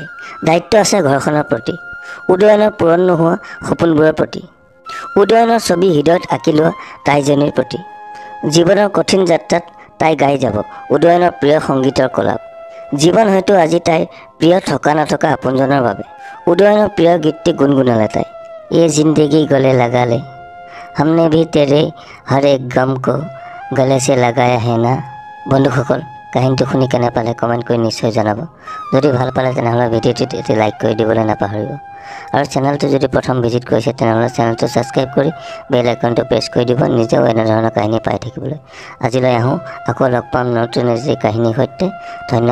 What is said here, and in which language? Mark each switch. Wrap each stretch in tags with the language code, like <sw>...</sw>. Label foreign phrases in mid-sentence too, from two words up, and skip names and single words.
<as>দায়িত্ব আছে ঘৰখনৰ প্ৰতি, উদয়নৰ পূৰণ নোহোৱা সপোনবোৰৰ প্ৰতি, উদয়নৰ ছবি হৃদয়ত আঁকি লোৱা তাইজনীৰ প্ৰতি। জীৱনৰ কঠিন যাত্ৰাত তাই গাই যাব উদয়নৰ প্ৰিয় সংগীতৰ কলাপ। জীৱন হয়তো আজি তাইৰ প্ৰিয় থকা নথকা আপোনজনৰ বাবে। উদয়নৰ প্ৰিয় গীতটি গুণগুণালে তাই।</as> <hi>ये जिंदगी गले लगा ले, हमने भी तेरे हर एक गम को गले से लगाया है ना।</hi> <as>বন্ধুসকল, কাহিনীটো শুনি কেনে পালে কমেণ্ট কৰি নিশ্চয় জনাব। যদি ভাল পালে তেনেহ'লে ভিডিঅ'টোত এটি লাইক কৰি দিবলৈ নাপাহৰিব। আৰু চেনেলটো যদি প্ৰথম ভিজিট কৰিছে তেনেহ'লে চেনেলটো ছাবস্ক্ৰাইব কৰি বেল আইকনটো প্ৰেছ কৰি দিব, নিজেও এনেধৰণৰ কাহিনী পাই থাকিবলৈ। আজিলৈ আহোঁ, আকৌ লগ পাম নতুন এটি কাহিনীৰ সৈতে।</as>